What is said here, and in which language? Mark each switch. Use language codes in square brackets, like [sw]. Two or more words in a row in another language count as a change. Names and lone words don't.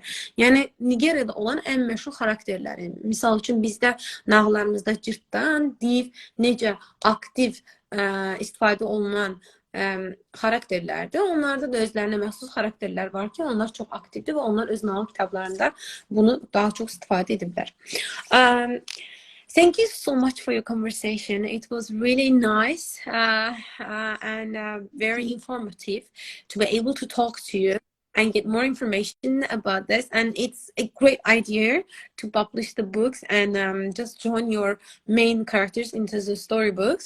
[az] Yəni, Nigeriyada olan ən məşhur xarakterləri. Misal üçün, bizdə nağıllarımızda cırtdan, div, necə aktiv istifadə olunan xarakterlərdir. Onlarda da özlərinə məxsus xarakterlər var ki, onlar çox aktivdir və onlar öz nağıl kitablarında bunu daha çox istifadə ediblər. [en] Thank you so much for your conversation. It was really nice and very informative to be able to talk to you and get more information about this. And it's a great idea to publish the books and just join your main characters into the storybooks.